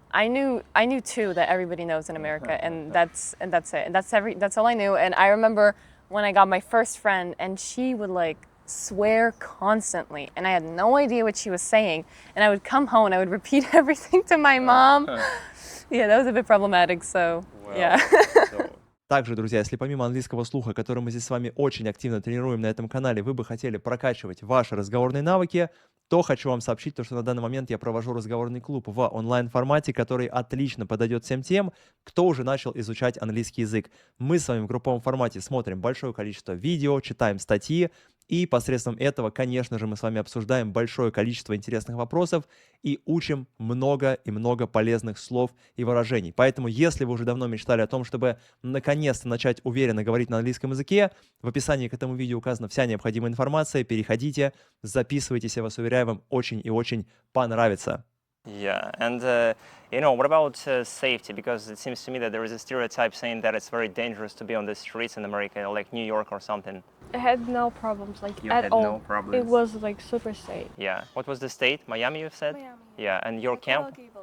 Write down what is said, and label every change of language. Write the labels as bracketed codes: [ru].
[en] I knew too that everybody knows in America, and that's it. And that's all I knew. And I remember when I got my first friend, and she would like swear constantly, and I had no idea what she was saying. And I would come home and I would repeat everything to my mom. Yeah, that was a bit problematic. So yeah. [ru] Также, друзья, если помимо английского слуха, который мы здесь с вами очень активно тренируем на этом канале, вы бы хотели прокачивать ваши разговорные навыки, то хочу вам сообщить, что на данный момент я провожу разговорный клуб в онлайн-формате, который отлично подойдет всем тем, кто уже начал изучать английский язык. Мы с вами в групповом формате смотрим большое количество видео, читаем статьи, и посредством этого, конечно же, мы с вами обсуждаем большое количество интересных вопросов и учим много и много полезных слов и выражений. Поэтому, если вы уже давно мечтали о том, чтобы наконец-то начать уверенно говорить на английском языке, в описании к этому видео указана вся необходимая информация. Переходите, записывайтесь, я вас уверяю, вам очень и очень понравится. [en] Yeah, and you know, what about safety? Because it seems to me that there is a stereotype saying that it's very dangerous to be on the streets in America, like New York or something. I had no problems like You at had all. no problems. It was like super safe. Yeah. What was the state? Miami, you said? Miami. Yeah, and your camp?